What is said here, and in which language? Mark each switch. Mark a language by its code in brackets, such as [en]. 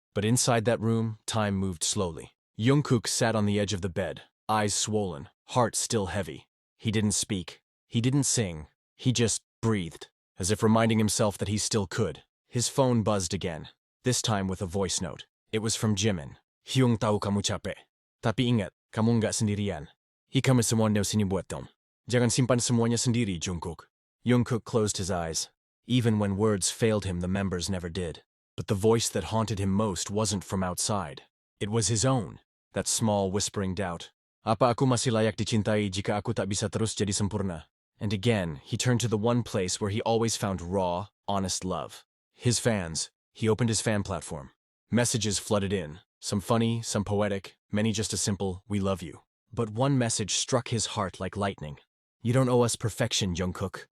[en] But inside that room, time moved slowly. Jungkook sat on the edge of the bed, eyes swollen, heart still heavy. He didn't speak. He didn't sing. He just breathed, as if reminding himself that he still could. His phone buzzed again, this time with a voice note. It was from Jimin. [id] "Hyung tahu kamu capek. Tapi ingat, kamu nggak sendirian. [tl] Ikaw [id] semuanya sinibuat dom. Jangan simpan semuanya sendiri, Jungkook." [en] Jungkook closed his eyes. Even when words failed him, the members never did. But the voice that haunted him most wasn't from outside. It was his own, that small whispering doubt. [id] "Apa aku masih layak dicintai jika aku tak bisa terus jadi sempurna?" [en] And again, he turned to the one place where he always found raw, honest love. His fans. He opened his fan platform. Messages flooded in, some funny, some poetic, many just a simple, "We love you." But one message struck his heart like lightning. "You don't owe us perfection, Jungkook.